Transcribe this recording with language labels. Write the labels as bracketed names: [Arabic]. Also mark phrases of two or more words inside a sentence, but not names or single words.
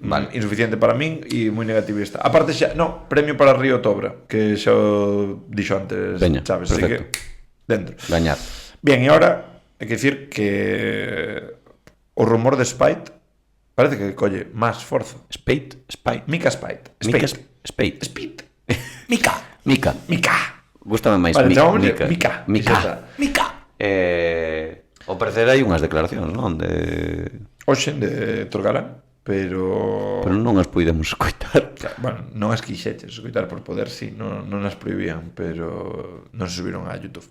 [Galician] Vale. Insuficiente para min e moi negativista. Aparte xa, no, premio para Río Tobra, que xa o dixo antes Veña, Chaves, así que perfecto. dentro. Gañar. Bien, e ahora hai que dicir que o rumor de Spite parece que colle máis forza. Spade. Mika Spite. Mika Spite. Spade. Spite. Mika. Mika. Gústame máis Vale, Mika. chamámoslle Mika. Mika. Ao parecer hai unhas declaracións, non? De... Oxe, de Torgarán. pero non as poidemos escoitar. claro, bueno, non as quixeches escoitar por poder, sí, non as prohibían, pero non se subiron a YouTube.